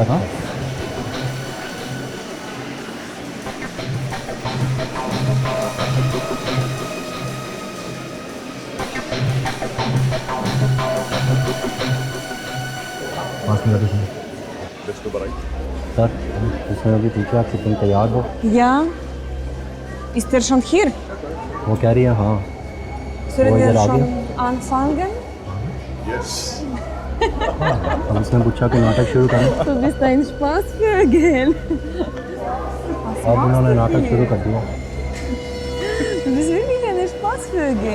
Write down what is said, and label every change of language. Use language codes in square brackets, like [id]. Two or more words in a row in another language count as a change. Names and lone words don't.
[hi] हाँ पास में जाके सुनो। सर, इसमें अभी पूछा आपसे तुम तैयार हो? [de] Ja. Ist er schon hier? [hi] वो कह रही है हाँ। [de] Sollen [hi] वो [de] wir [hi] इधर आ [de] schon [hi] गया। [de] anfangen? [hi] हम इसने पूछा कि नाटक शुरू करें। [de] Du bist ein Spaßvögel. [hi] अब उन्होंने नाटक शुरू कर दिया। [de] Du bist wirklich ein Spaßvögel.